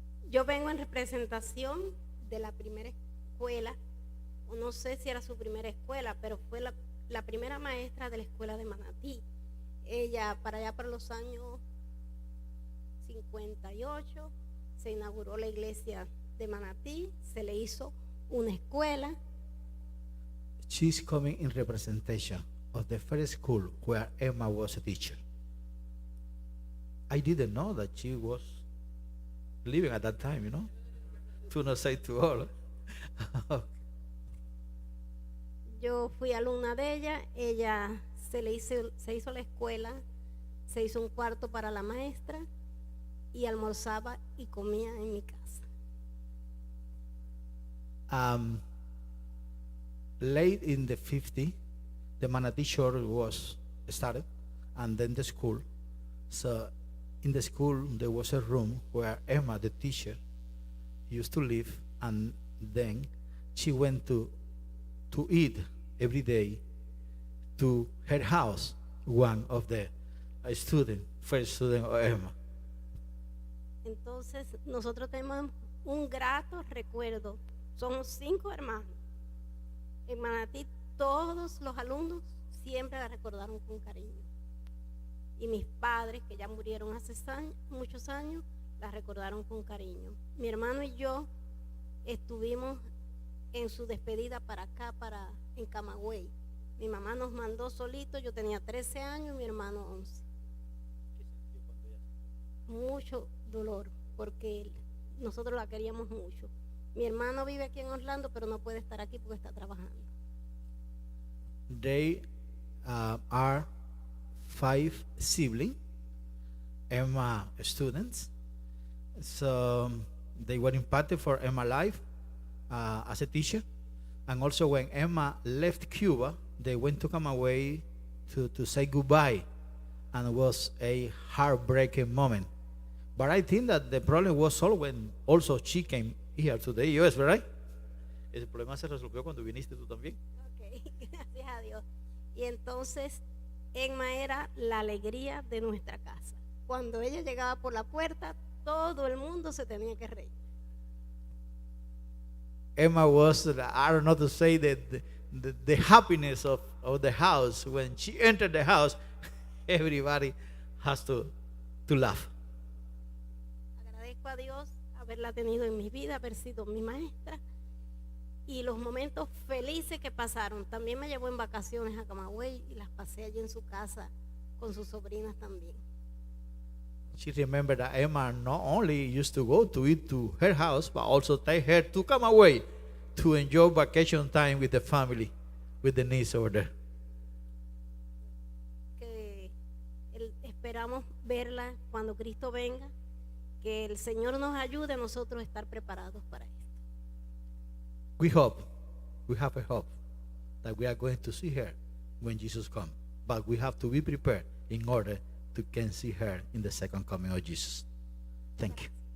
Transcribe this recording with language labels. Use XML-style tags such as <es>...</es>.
<es>Yo vengo en representación de la primera escuela, o no sé si era su primera escuela, pero fue la primera maestra de la escuela de Manatí. Ella, para allá para los años 58, se inauguró la iglesia de Manatí, se le hizo una escuela.</es> <en>She's coming in representation of the first school where Emma was a teacher. I didn't know that she was living at that time, to not say to all.</en> <es>Yo fui alumna de ella se hizo la escuela, se hizo un cuarto para la maestra y almorzaba y comía en mi casa.</es> <en>Late in the 50s, the Manatee Church was started, and then the school. So in the school, there was a room where Emma, the teacher, used to live, and then she went to to eat every day to her house, one of the first student of Emma.</en> <es>Entonces, nosotros tenemos un grato recuerdo. Somos 5 hermanos. En Manatí, todos los alumnos siempre la recordaron con cariño. Y mis padres, que ya murieron hace muchos años, la recordaron con cariño. Mi hermano y yo estuvimos en su despedida para acá, en Camagüey. Mi mamá nos mandó solito, yo tenía 13 años, mi hermano 11. Mucho dolor, porque nosotros la queríamos mucho. Mi hermano vive aquí en Orlando, pero no puede estar aquí porque está trabajando.</es> <en>They are 5 siblings, Emma students. So they were impacted for Emma life as a teacher. And also when Emma left Cuba, they went to come away to say goodbye. And it was a heartbreaking moment. But I think that the problem was solved when also she came here to the US, right?</en> <es>El problema se resolvió cuando viniste tú también. Ok, gracias a Dios. Y entonces, Emma era la alegría de nuestra casa. Cuando ella llegaba por la puerta, todo el mundo se tenía que reír.</es> <en>Emma was, I don't know to say, the happiness of the house. When she entered the house, everybody has to laugh.</en> <es>Agradezco a Dios haberla tenido en mi vida, haber sido mi maestra y los momentos felices que pasaron. También me llevó en vacaciones a Camagüey y las pasé allí en su casa con sus sobrinas también.</es> <en>She remembered that Emma not only used to go to eat to her house, but also take her to Camagüey to enjoy vacation time with the family, with the niece over there.</en> <es>Que esperamos verla cuando Cristo venga, que el Señor nos ayude a nosotros a estar preparados para esto.</es> <en>We hope, we have a hope that we are going to see her when Jesus comes. But we have to be prepared in order to can see her in the second coming of Jesus. Thank you.</en>